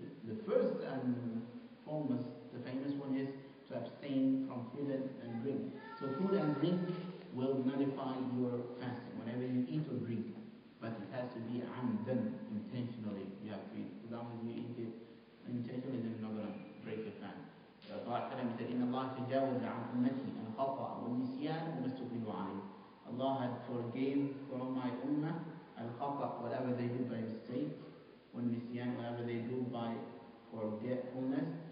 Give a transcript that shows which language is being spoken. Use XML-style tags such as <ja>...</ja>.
<en>The first and foremost, the famous one is to abstain from food and drink. So food and drink will nullify your fasting whenever you eat or drink. But it has to be amdan, intentionally. You have to eat. As long as you eat it intentionally, then you're not going to break your fast. Allah said,</en> <ar>إِنَّ اللَّهَ تَجَاوَزَ عَنْ أُمَّتِي الْخَطَأَ وَالنِّسْيَانَ وَمَا اسْتُكْرِهُ عَلَيْهِ.</ar> <en>Allah had forgave from my ummah al-khata, whatever they do by mistake, وَالنِّسْيَانَ, whatever they do by forgetfulness,</en>